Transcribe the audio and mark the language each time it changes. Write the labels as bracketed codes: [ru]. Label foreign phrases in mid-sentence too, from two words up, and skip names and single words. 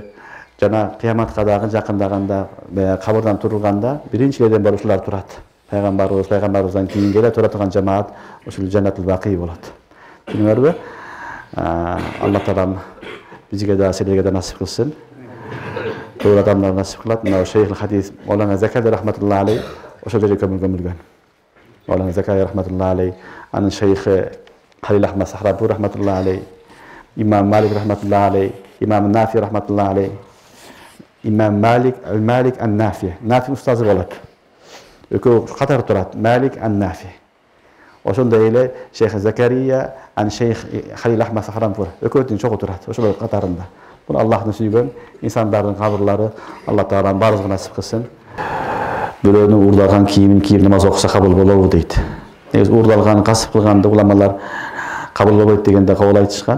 [ky] Жана кыяматка дагы жакындаганда, кабырдан турулганда биринчилерден болуп ушулар турат. Пайгамбарыбыздан кийин келе тура турган жамаат ушул Жаннатул Бакый болот. Түшүнүңөрбү? Алла Таалам бизге да силерге да насип кылсын. Туура адамдар насип кылат. Мына шейх хадис Маулана Закария [ar] رحمة الله عليه [ky] ошол жерге көмүлгөн. Маулана Закария [ar] رحمة الله عليه, [ky] анын шейхи Халил Ахмад Сахрабу [ar] رحمة الله عليه, [ky] имам Малик [ar] رحمة الله عليه, [ky] имам Нафи [ar] رحمة الله عليه, [ky] имам Малик ан-Нафи. Нафи устазы болот. Экөө катар турат. Малик ан-Нафи. Ошондой эле шейх Закария ан шейх Халил Ахмад Сахрабу экөөтүн чогуу турат. Ошол катарында. Бул Аллахтын сүйгөн инсандардын кабырлары. Алла Таала баарыбызга насип кылсын. Бирөөнүн уурдалган кийимин кийип намаз окуса кабыл болобу дейт. Негизи уурдалган, касып кылганды уламалар кабыл болбойт дегенде кабыл айтышкан.